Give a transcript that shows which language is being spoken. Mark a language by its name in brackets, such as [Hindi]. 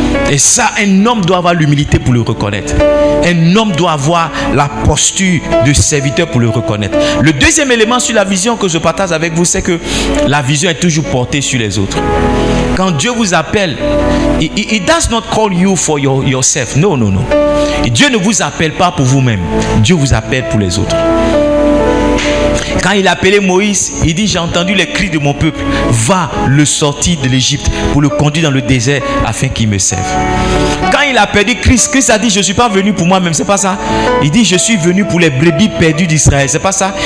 [French] Et ça, un homme doit avoir l'humilité pour le reconnaître. Un homme doit avoir la posture de serviteur pour le reconnaître. Le deuxième élément sur la vision que je partage avec vous, c'est que la vision est toujours portée sur les autres. Quand Dieu vous appelle, [English] He does not call you for yourself. No. [French] Dieu ne vous appelle pas pour vous-même. Dieu vous appelle pour les autres. Quand il a appelé Moïse, il dit, j'ai entendu les cris de mon peuple, va le sortir de l'Égypte pour le conduire dans le désert afin qu'il me serve. Quand il a perdu Christ a dit, je ne suis pas venu pour moi-même, c'est pas ça. Il dit, je suis venu pour les brebis perdues d'Israël, c'est pas ça.